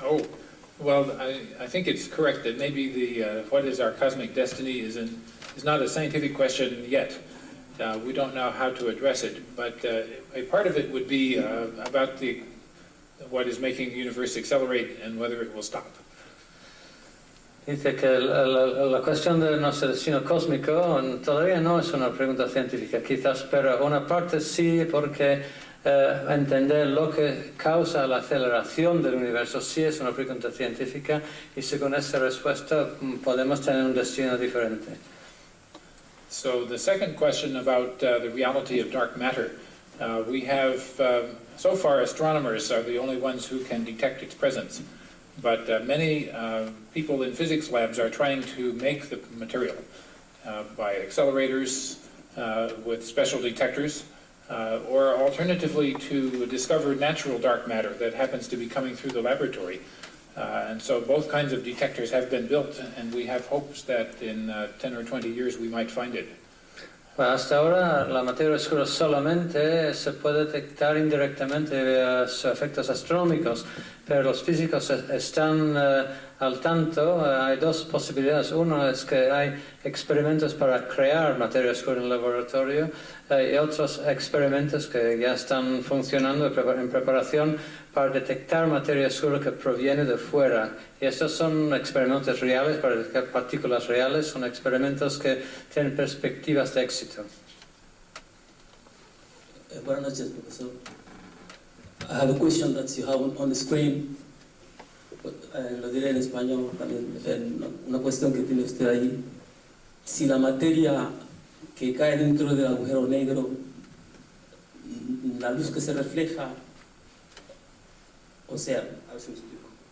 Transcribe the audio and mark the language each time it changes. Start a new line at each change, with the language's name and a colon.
English: Oh, well, I think it's correct that maybe the what is our cosmic destiny is not a scientific question yet. We don't know how to address it, but a part of it would be about what is making the universe accelerate and whether it will stop.
Spanish: Dice que la cuestión de nuestro destino cósmico todavía no es una pregunta científica, quizás, pero una parte sí, porque entender lo que causa la aceleración del universo sí es una pregunta científica, y según esa respuesta podemos tener un destino diferente.
English: So the second question about the reality of dark matter, we have, so far astronomers are the only ones who can detect its presence, but many people in physics labs are trying to make the material by accelerators with special detectors, or alternatively to discover natural dark matter that happens to be coming through the laboratory. And so both kinds of detectors have been built, and we have hopes that in 10 or 20 years we might find it.
Spanish: Hasta ahora la materia oscura solamente se puede detectar indirectamente vía sus efectos astronómicos, pero los físicos están al tanto. Hay dos posibilidades. Uno es que hay experimentos para crear materia oscura en el laboratorio y otros experimentos que ya están funcionando en preparación para detectar materia oscura que proviene de fuera. Y estos son experimentos reales, para detectar partículas reales, son experimentos que tienen perspectivas de éxito. Buenas noches, profesor.
English: I have a question that you have on the screen.
Spanish: Lo diré en español también. Una cuestión que tiene usted ahí. Si la materia que cae dentro del agujero negro, la luz que se refleja, o sea, a ver si me explico.